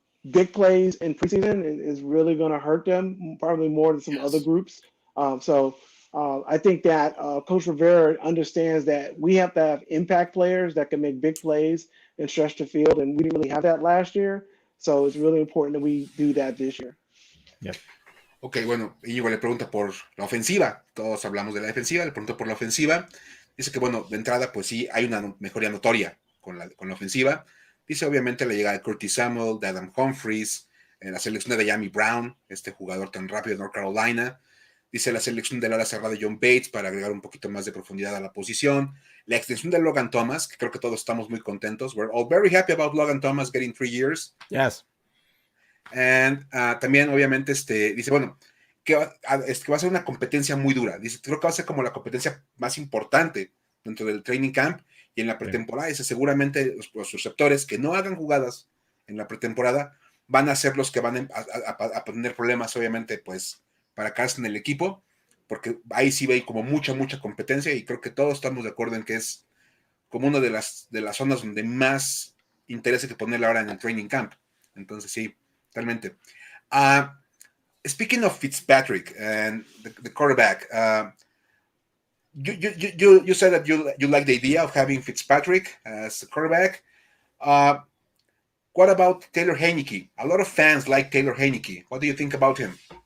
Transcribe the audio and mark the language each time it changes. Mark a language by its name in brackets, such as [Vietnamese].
[English] big plays in preseason is really going to hurt them, probably more than some other groups. I think that Coach Rivera understands that we have to have impact players that can make big plays and stretch the field, and we didn't really have that last year. So it's really important that we do that this year. Yeah. [Spanish] Ok, bueno, Iñigo le pregunta por la ofensiva. Todos hablamos de la defensiva, le pregunto por la ofensiva. Dice que, bueno, de entrada, pues sí, hay una mejoría notoria con la ofensiva. Dice, obviamente, la llegada de Curtis Samuel, de Adam Humphries, la selección de Diami Brown, este jugador tan rápido de North Carolina. Dice la selección del ala cerrada de John Bates para agregar un poquito más de profundidad a la posición. La extensión de Logan Thomas, que creo que todos estamos muy contentos. [English] We're all very happy about Logan Thomas getting 3 years. Yes. [Spanish] And también, obviamente, dice, bueno, que va a ser una competencia muy dura. Dice, creo que va a ser como la competencia más importante dentro del training camp y en la pretemporada. Dice, seguramente los receptores que no hagan jugadas en la pretemporada van a ser los que van a tener problemas, obviamente, pues, para quedarse en el equipo, porque ahí sí ve como mucha competencia y creo que todos estamos de acuerdo en que es como una de las zonas donde más interesa que ponerle ahora en el training camp. Entonces, sí, realmente. [English] Speaking of Fitzpatrick and the quarterback, you said that you like the idea of having Fitzpatrick as the quarterback. What about Taylor Heinicke? A lot of fans like Taylor Heinicke. What do you think about him?